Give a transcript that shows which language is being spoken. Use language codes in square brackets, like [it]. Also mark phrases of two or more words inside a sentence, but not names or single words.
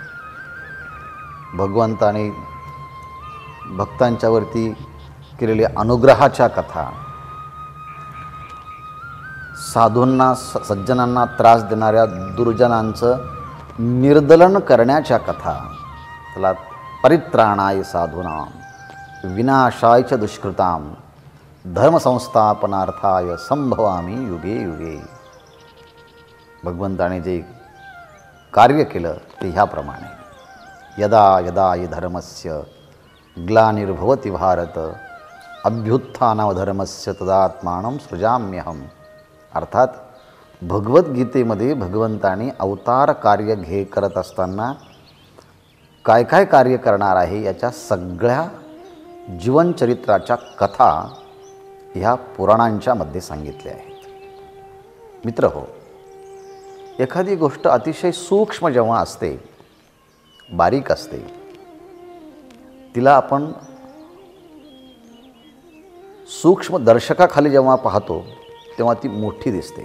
[mr] भगवंताने भक्तांच्यावरती केलेल्या अनुग्रहाच्या कथा, साधूंना सज्जनांना त्रास देणाऱ्या दुर्जनांचं निर्दलन करण्याच्या कथा, त्याला [sa] परित्राणाय साधूनां विनाशाय च दुष्कृतां धर्मसंस्थापनार्थाय संभवामी युगे युगे. [mr] भगवंताने जे कार्य केलं ते ह्याप्रमाणे. [sa] यदा यदा हि धर्मस्य ग्लानिर्भवति भारत अभ्युत्थानमधर्मस्य तदात्मानं सृजाम्यहम्. [mr] अर्थात भगवद्गीतेमध्ये भगवंताने अवतार कार्य करत असताना काय काय कार्य करणार आहे याच्या सगळ्या जीवनचरित्राच्या कथा ह्या पुराणांच्या मध्ये सांगितल्या आहेत. मित्रहो, एखादी गोष्ट अतिशय सूक्ष्म जेव्हा असते, बारीक असते, तिला आपण सूक्ष्म दर्शकाखाली जेव्हा पाहतो तेव्हा ती मोठी दिसते.